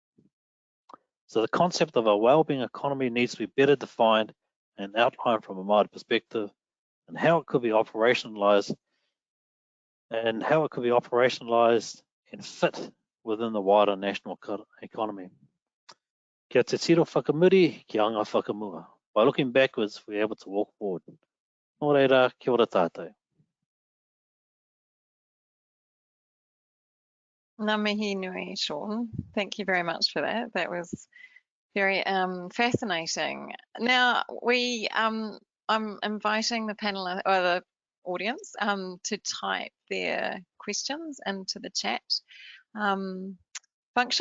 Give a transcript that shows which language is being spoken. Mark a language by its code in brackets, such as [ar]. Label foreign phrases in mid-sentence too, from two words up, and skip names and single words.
[en] So the concept of a wellbeing economy needs to be better defined and outlined from a Māori perspective, and how it could be operationalized and fit within the wider national economy. [mi] Kia te tiro whakamuri, ki anga whakamua. [en] By looking backwards, we're able to walk forward. [mi] Nō reira, kia ora tātou. Ngā mihi nui, Sean. [en] Thank you very much for that. That was Very fascinating. Now I'm inviting the panel or the audience to type their questions into the chat function.